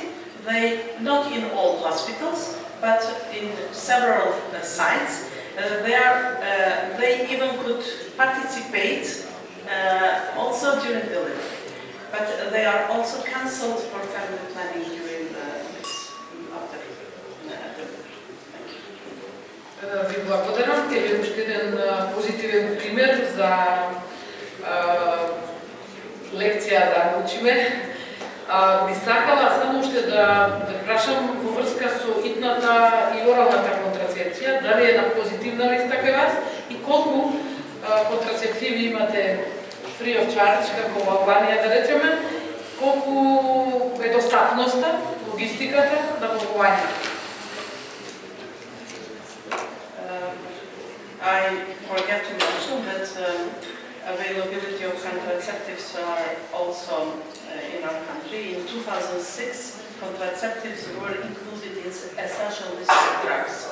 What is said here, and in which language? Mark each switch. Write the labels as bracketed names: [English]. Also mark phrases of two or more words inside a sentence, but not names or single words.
[English] They, not in all hospitals, but in several sites, they even could participate also during delivery. But they are also cancelled for family planning during this after delivery. [Macedonian] Ви благодарам. Ке е уште еден позитивен пример за лекција да научиме. Би сакала само уште да прашам во врска со итната и оралната контрацепција, дали е на позитивна листа кај вас и колку контрацептиви имате [English] free of charge, [Macedonian] како во Албанија да речеме, колку е достапноста, логистиката на купувањето? [English] I forget to mention that availability of contraceptives are also in our country. In 2006, contraceptives were included in essential list of drugs.